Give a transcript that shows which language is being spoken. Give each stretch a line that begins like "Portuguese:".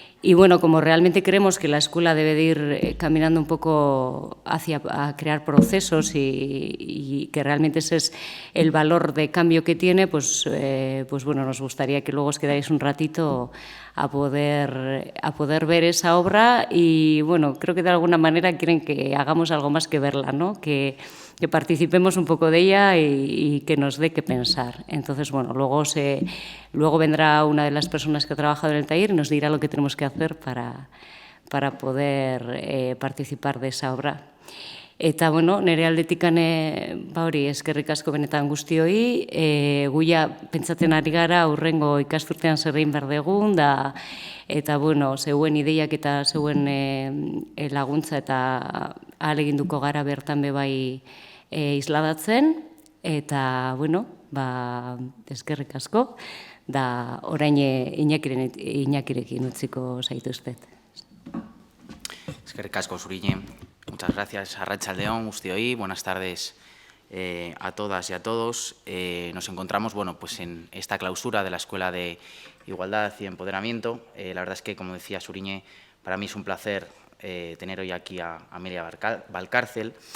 Spanish: Y bueno, como realmente creemos que la escuela debe de ir caminando un poco a crear procesos, y que realmente ese es el valor de cambio que tiene, pues bueno, nos gustaría que luego os quedáis un ratito a poder ver esa obra, y bueno, creo que de alguna manera quieren que hagamos algo más que verla, ¿no? Que participemos un poco de ella y que nos dé que pensar. Entonces, bueno, luego vendrá una de las personas que ha trabajado en el taller y nos dirá lo que tenemos que hacer para poder participar de esa obra.
Basque: Eta, bueno, nire aldetikan, hori, eskerrik asko benetan guztioi, guia pentsatzen ari gara hurrengo ikasturtean zer egin behar dugun, eta, bueno, zeuen ideiak eta zeuen laguntza eta ahaleginduko gara bertan bebai isladatzen, eta, bueno, eskerrik asko, da orain Iñakirekin utziko zaituztet. Eskerrik asko zurine.
Spanish: Muchas gracias,
Basque: arratsaldeon guztioi.
Spanish: Buenas tardes a todas y a todos. Nos encontramos, bueno, pues en esta clausura de la Escuela de Igualdad y Empoderamiento. La verdad es que, como decía Suriñe, para mí es un placer tener hoy aquí a Amelia Valcárcel.